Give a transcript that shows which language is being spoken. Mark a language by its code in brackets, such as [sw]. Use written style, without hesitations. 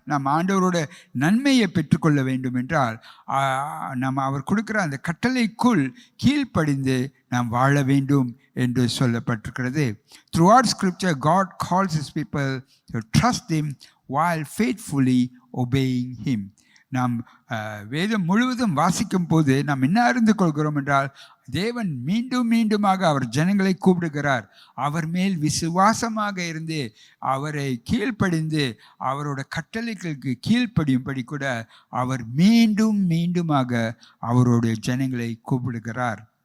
[ta] நாம் ஆண்டவரோட நன்மையை பெற்றுக்கொள்ள வேண்டும் என்றால் நாம் அவர் கொடுக்கிற அந்த கட்டளைக்குள் கீழ்ப்படிந்து நாம் வாழ வேண்டும் என்று சொல்லப்பட்டிருக்கிறது. [en] Throughout scripture, God calls his people to trust him while faithfully obeying him. [ta] நாம் வேதம் முழுவதும் வாசிக்கும் போது நாம் என்ன அறிந்து கொள்கிறோம் என்றால், தேவன் மீண்டும் மீண்டுமாக அவர் ஜனங்களை கூப்பிடுகிறார். அவர் மேல் விசுவாசமாக இருந்து அவரை கீழ்ப்படிந்து அவரோட கட்டளைகளுக்கு கீழ்ப்படியும்படி கூட அவர் மீண்டும் மீண்டுமாக அவருடைய ஜனங்களை கூப்பிடுகிறார்.